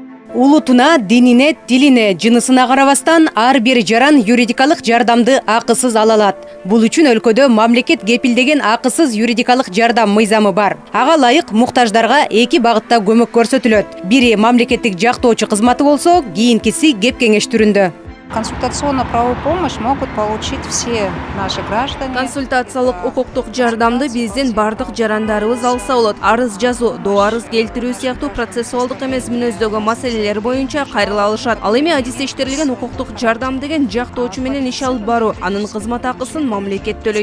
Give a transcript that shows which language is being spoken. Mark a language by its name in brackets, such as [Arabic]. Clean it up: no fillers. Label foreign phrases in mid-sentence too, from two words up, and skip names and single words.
[Kyrgyz] Улутуна, динине, тилине, жынысына карабастан ар бир жаран юридикалык жардамды акысыз ала алат. Бул үчүн өлкөдө мамлекет кепилдеген акысыз юридикалык жардам мыйзамы бар. Ага ылайык муктаждарга эки багытта көмөк көрсөтүлөт. Бири мамлекеттик жактоочу кызматы болсо, кийинкиси кеп кеңеш түрүндө. [Russian] Консультационно-правовую помощь могут получить все наши граждане. [Kyrgyz] Консультациялык укуктук жардамды биздин бардык жарандарыбыз алса болот. Арыз жазуу, доо арыз келтирүү сыяктуу процессуалдык эмес мүнөздөгү маселелер боюнча кайрыла алышат. Ал эми адистештирилген укуктук жардам деген жактоочу менен иш алып баруу, анын кызмат акысын мамлекет төлөйт.